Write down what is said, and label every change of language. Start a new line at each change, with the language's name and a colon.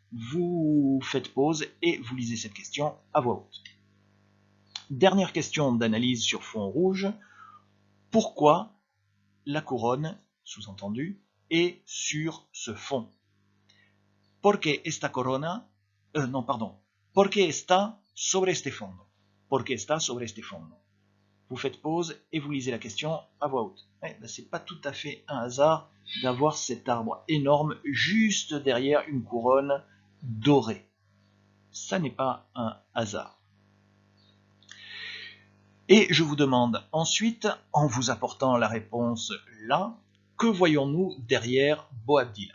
French: Vous faites pause et vous lisez cette question à voix haute. Dernière question d'analyse sur fond rouge. Pourquoi la couronne, sous-entendu, est sur ce fond?
Spanish: ¿Por qué esta corona? ¿Por qué está sobre este fondo? ¿Por qué está sobre este fondo?
French: Vous faites pause et vous lisez la question à voix haute. C'est pas tout à fait un hasard d'avoir cet arbre énorme juste derrière une couronne dorée. Ça n'est pas un hasard. Et je vous demande ensuite, en vous apportant la réponse là, que voyons-nous derrière Boabdil?